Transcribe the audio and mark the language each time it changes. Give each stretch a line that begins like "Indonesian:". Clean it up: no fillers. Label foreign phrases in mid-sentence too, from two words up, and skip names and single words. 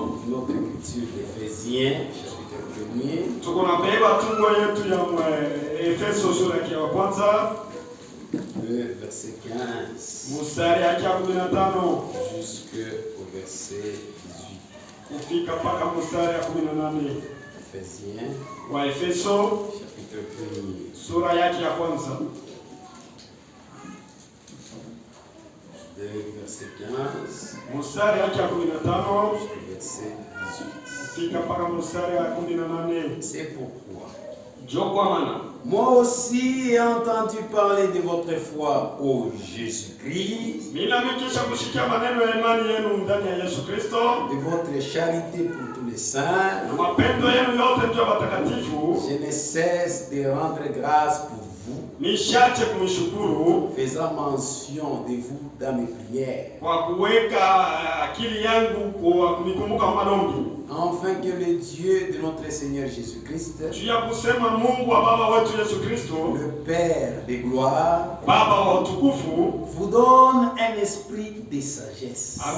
French: notre écriture d'Éphésiens, chapitre 1er.
Swahili: Tukunabeba tungo yetu ya Efeso sura ya kwanza.
French: Le verset 15
Swahili: mstari ya 15
French: jusqu'au verset 18.
Swahili: Kufika mpaka mstari ya 18.
French: Éphésiens,
Swahili: wa Efeso
French: chapitre 1er.
Swahili: Sura yake ya kwanza.
French: De verset 15
Swahili: mstari yake ya 15
French: jusqu'au verset 18.
Swahili: Kufika mpaka mstari ya 18.
French: C'est pourquoi moi aussi ai entendu parler de votre foi au Jésus-Christ, de votre charité pour tous les saints. Je ne cesse de rendre grâce pour vous, faisant mention de vous dans mes prières, afin que le Dieu de notre Seigneur Jésus-Christ, le Père de gloire, vous donne un esprit de sagesse